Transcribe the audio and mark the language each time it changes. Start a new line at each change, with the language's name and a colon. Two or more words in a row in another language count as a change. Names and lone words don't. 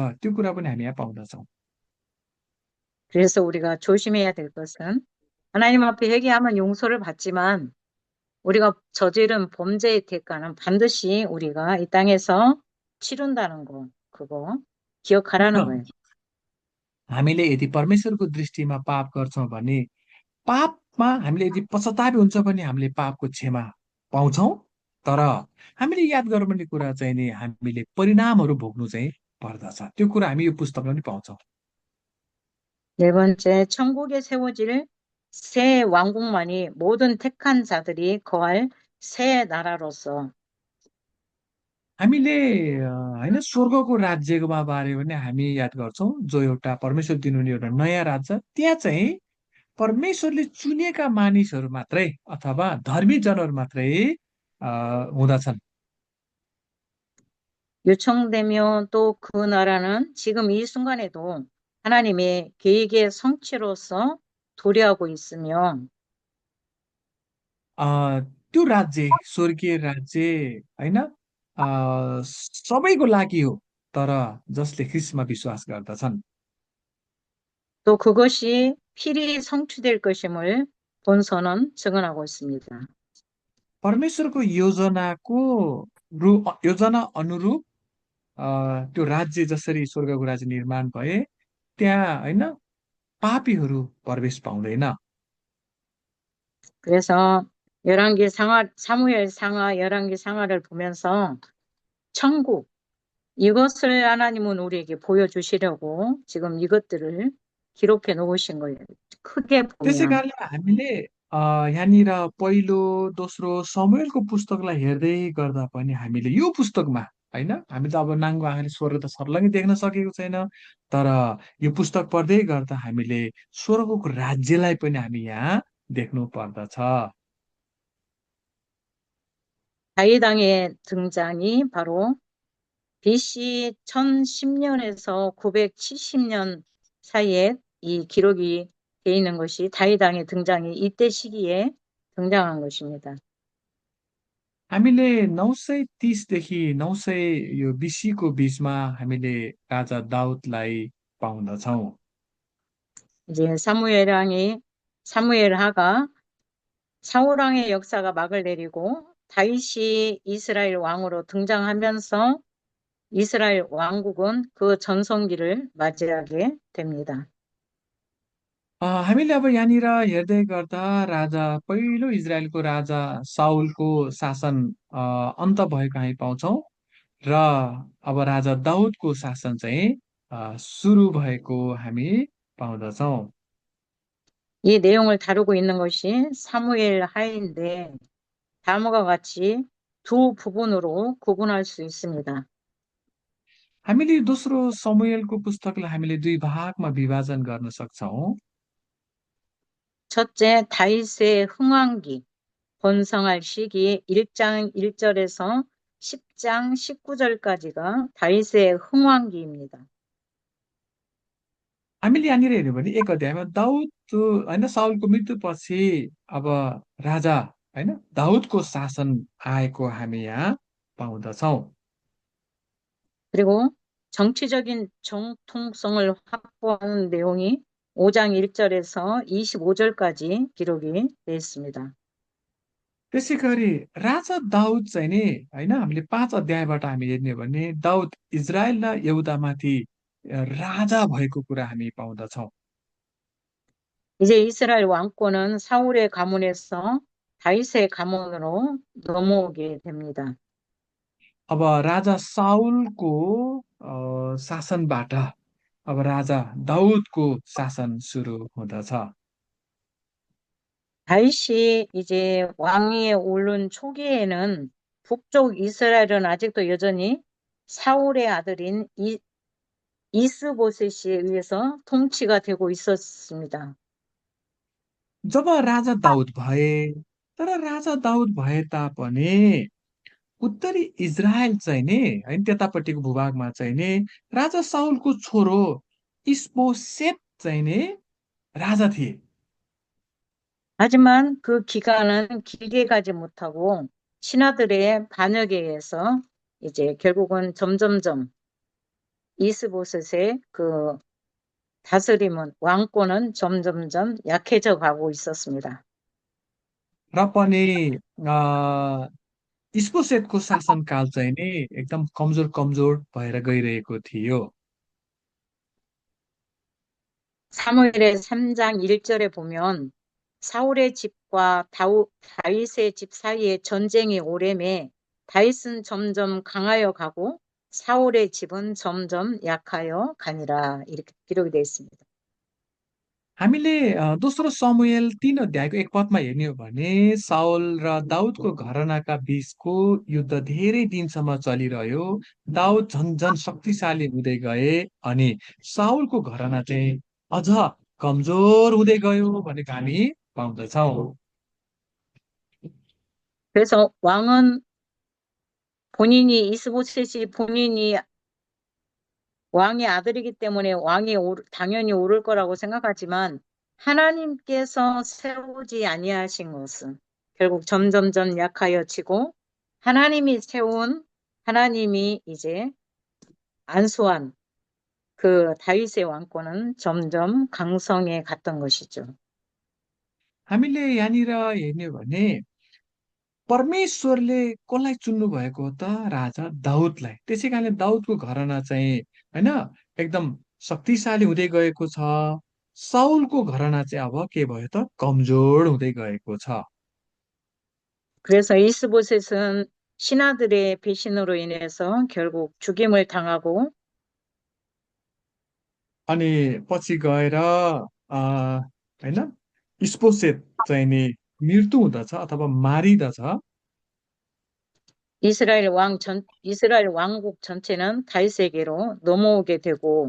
Nepali: त्यो कुरा पनि हामी यहाँ पाउँदछौँ।
Korean: 그래서 우리가 조심해야 될 것은 하나님 앞에 회개하면 용서를 받지만 우리가 저지른 범죄의 대가는 반드시 우리가 이 땅에서 치른다는 거, 그거 기억하라는 거예요.
Nepali: हामीले यदि परमेश्वरको दृष्टिमा पाप गर्छौँ भने पापमा हामीले यदि पश्चातापी हुन्छ भने हामीले पापको क्षमा पाउँछौँ तर हामीले याद गर्नुपर्ने कुरा चाहिँ नि हामीले परिणामहरू भोग्नु चाहिँ पर्दछ। त्यो कुरा हामी यो पुस्तकमा पनि पाउँछौँ।
Korean: 네 번째, 천국에 세워질 새 왕국만이 모든 택한 자들이 거할 새 나라로서
Nepali: हामीले होइन स्वर्गको राज्यकोमा बारे पनि हामी याद गर्छौँ जो एउटा परमेश्वर दिनुहुने एउटा नयाँ राज्य त्यहाँ चाहिँ परमेश्वरले चुनेका मानिसहरू मात्रै अथवा धर्मी जनहरू मात्रै हुँदछन्।
Korean: 요청되며 또 그 나라는 지금 이 순간에도 하나님의 계획의 성취로서 도래하고 있으며
Nepali: अ, त्यो राज्य स्वर्गीय राज्य होइन सबैको लागि हो तर जसले ख्रिस्टमा विश्वास गर्दछन्।
Korean: 또 그것이 필히 성취될 것임을 본서는 증언하고 있습니다.
Nepali: परमेश्वरको योजना अनुरूप त्यो राज्य जसरी स्वर्गको राज्य निर्माण भए त्यहाँ होइन पापीहरू प्रवेश पाउँदैन।
Korean: 그래서 열왕기 상하, 사무엘 상하, 열왕기 상하를 보면서 천국, 이것을 하나님은 우리에게 보여주시려고 지금 이것들을 기록해 놓으신 거예요. 크게
Nepali: त्यसै
Korean: 보면.
Nepali: कारणले हामीले यहाँनिर पहिलो दोस्रो समुएलको पुस्तकलाई हेर्दै गर्दा पनि हामीले यो पुस्तकमा होइन, हामी त अब नाङ्गो आँखाले स्वर्ग त सर्लङ्गै देख्न सकेको छैन, तर यो पुस्तक पढ्दै गर्दा हामीले स्वर्गको राज्यलाई पनि हामी यहाँ देख्नु पर्दछ।
Korean: 다윗왕의 등장이 바로 BC 1010년에서 970년 사이에 이 기록이 돼 있는 것이 다윗왕의 등장이 이때 시기에 등장한 것입니다.
Nepali: हामीले 930देखि 900 यो बिसीको बिचमा हामीले राजा दाउदलाई पाउँदछौँ।
Korean: 이제 사무엘하가 사울왕의 역사가 막을 내리고 다윗이 이스라엘 왕으로 등장하면서 이스라엘 왕국은 그 전성기를 맞이하게 됩니다.
Nepali: हामीले अब यहाँनिर हेर्दै गर्दा राजा पहिलो इजरायलको राजा साउलको शासन अन्त भएको हामी पाउँछौँ र अब राजा दाउदको शासन चाहिँ सुरु भएको हामी पाउँदछौँ।
Korean: 이 내용을 다루고 있는 것이 사무엘 하인데 다음과 같이 두 부분으로 구분할 수 있습니다.
Nepali: हामीले दोस्रो समुएलको पुस्तकलाई हामीले दुई भागमा विभाजन गर्न सक्छौँ।
Korean: 첫째, 다윗의 흥왕기, 번성할 시기 1장 1절에서 10장 19절까지가 다윗의 흥왕기입니다.
Nepali: हामीले यहाँनिर हेर्यो भने एक अध्यायमा दाउद होइन साउलको मृत्युपछि अब राजा होइन दाउदको शासन आएको हामी यहाँ पाउँदछौँ।
Korean: 그리고 정치적인 정통성을 확보하는 내용이 5장 1절에서 25절까지 기록이 되어 있습니다.
Nepali: त्यसै गरी राजा दाउद चाहिँ नि होइन हामीले 5 अध्यायबाट हामी हेर्ने हो भने दाउद इजरायल र यहुदामाथि राजा भएको कुरा हामी पाउँदछौँ।
Korean: 이제 이스라엘 왕권은 사울의 가문에서 다윗의 가문으로 넘어오게 됩니다.
Nepali: अब राजा साउलको शासनबाट अब राजा दाउदको शासन सुरु हुँदछ।
Korean: 다윗이 이제 왕위에 오른 초기에는 북쪽 이스라엘은 아직도 여전히 사울의 아들인 이스보셋에 의해서 통치가 되고 있었습니다.
Nepali: जब राजा दाउद भए, तर राजा दाउद भए तापनि उत्तरी इजरायल चाहिँ नि होइन त्यतापट्टिको भूभागमा चाहिँ नि राजा साउलको छोरो इस्बोसेत चाहिँ नि राजा थिए।
Korean: 하지만 그 기간은 길게 가지 못하고 신하들의 반역에 의해서 이제 결국은 점점점 이스보셋의 그 다스림은 왕권은 점점점 약해져 가고 있었습니다.
Nepali: र पनि इस्बोसेतको शासनकाल चाहिँ नि एकदम कमजोर कमजोर भएर गइरहेको थियो।
Korean: 사무엘의 3장 1절에 보면 사울의 집과 다윗의 집 사이에 전쟁이 오래매 다윗은 점점 강하여 가고 사울의 집은 점점 약하여 가니라 이렇게 기록이 되어 있습니다.
Nepali: हामीले दोस्रो समुएल 3 अध्यायको एक पदमा हेर्ने हो भने साउल र दाउदको घरानाका बीचको युद्ध धेरै दिनसम्म चलिरह्यो। दाउद झन झन शक्तिशाली हुँदै गए अनि साउलको घराना चाहिँ अझ कमजोर हुँदै गयो भनेको हामी पाउँदछौँ।
Korean: 그래서 왕은 본인이 이스보셋이 본인이 왕의 아들이기 때문에 당연히 오를 거라고 생각하지만 하나님께서 세우지 아니하신 것은 결국 점점점 약하여지고 하나님이 이제 안수한 그 다윗의 왕권은 점점 강성해 갔던 것이죠.
Nepali: हामीले यहाँनिर हेर्ने हो भने परमेश्वरले कसलाई चुन्नु भएको हो त? राजा दाउदलाई। त्यसै कारणले दाउदको घराना चाहिँ होइन एकदम शक्तिशाली हुँदै गएको छ। साउलको घराना चाहिँ अब के भयो त? कमजोर हुँदै गएको छ।
Korean: 그래서 이스보셋은 신하들의 배신으로 인해서 결국 죽임을 당하고
Nepali: अनि पछि गएर होइन इस्पोसेत चाहिँ नि मृत्यु हुँदछ अथवा मारिदछ।
Korean: 이스라엘 왕국 전체는 다윗에게로 넘어오게 되고,